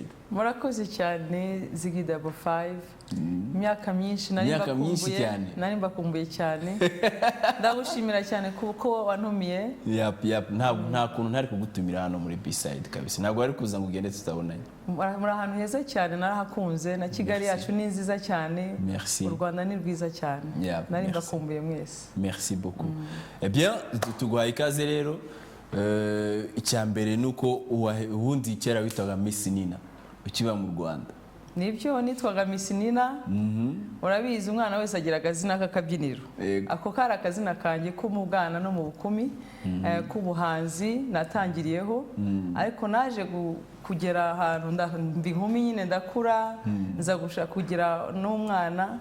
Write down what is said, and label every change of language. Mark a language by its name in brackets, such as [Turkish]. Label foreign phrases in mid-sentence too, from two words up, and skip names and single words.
[Kinyarwanda] Murakoze cyane Ziggy 55 imyaka myinshi nari mbakumbuye cyane ndagushimira cyane kuko wantumiye. Nta kuntu ntari kugutumira hano muri B-side kabisa ntabwo ari kuza ngo ugende tutabonanye. Muri ahantu heza cyane narahakunze na Kigali yacu ni nziza cyane. U Rwanda ni rwiza cyane nari mbakumbuye mwese. [French] Merci beaucoup. Eh bien [Kinyarwanda] tuguhaye ikaze rero icyambere nuko ubundi kera witwaga Miss Nina ukiba mu Rwanda. Nibyo nitwaga Miss Nina. Urabizi umwana wese agira akazina k'akabyiniro. Ako kari akazina kanjye ko mu bwana no mu bukumi k'ubuhanzi natangiriyeho ariko naje kugera ahantu ndi nkumi nyine ndakura nza gushaka kugira n'umwana.